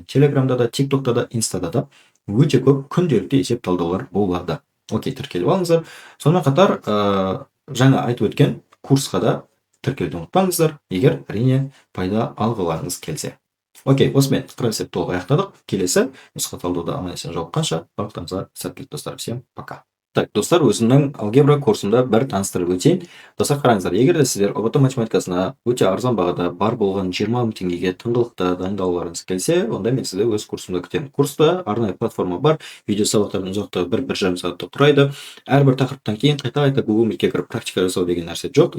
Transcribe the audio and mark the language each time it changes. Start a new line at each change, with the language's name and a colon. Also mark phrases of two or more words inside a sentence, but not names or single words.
Kazakh: Телеграмда да, тиктокта да, инстада да өте көп күнделікті есеп талдаулар болады. Окей, тіркеліп алыңыздар. Сонымен қатар жаңа айтып өткен курсқа да тіркелуді ұмытпаңыздар, егер әрине пайда алғыларыңыз келсе. Окей, осымен есеп толық аяқтадық. Келесі нұсқа талдауда аман-есен жолыққанша барлықтарыңызға сәттілік достар.
Russian: Всем пока.
Kazakh: Так, достар, өзімнің алгебра курсымда бір таныстырып өтейін. Достар, қараңыздар, егер де сіздер ұбт математикасына өте арзан бағада бар болған 20 000 теңгеге тыңғылықты дайындалуларыңыз келсе, онда мен сізді өз курсымда күтемін. Курста арнайы платформа бар, видео сабақтардың ұзақтығы 1-1,5 сағатты құрайды. Әрбір тақырыптан кейін қайта Google Meet'ке кіріп практика жасау деген нәрсе жоқ.